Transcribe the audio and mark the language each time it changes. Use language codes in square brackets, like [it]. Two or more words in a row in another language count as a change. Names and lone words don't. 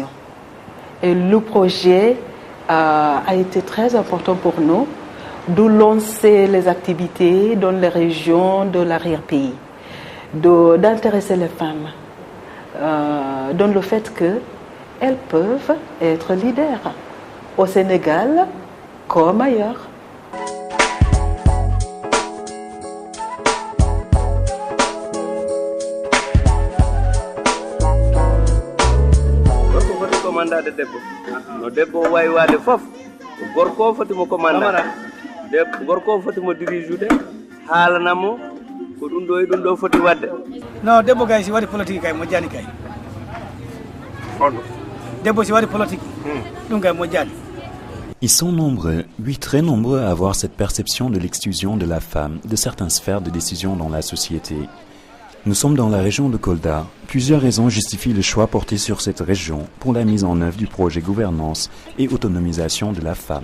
[fr] Et le projet a été très important pour nous de lancer les activités dans les régions de l'arrière-pays, d'intéresser les femmes dans le fait qu'elles peuvent être leaders au Sénégal comme ailleurs. [ff] Commanda de debbo no debbo wawi wade fof gorko fotimo commanda gorko fotimo dirigeude haalanamo ko ɗum ɗo e ɗum ɗo foti wadde non debbo kay si waɗi politique kay moƴƴani kay debbo si waɗi politique ɗum kay moƴƴani. [fr] Ils sont nombreux, oui très nombreux à avoir cette perception de l'exclusion de la femme de certaines sphères de décision dans la société. Nous sommes dans la région de Kolda. Plusieurs raisons justifient le choix porté sur cette région pour la mise en œuvre du projet gouvernance et autonomisation de la femme.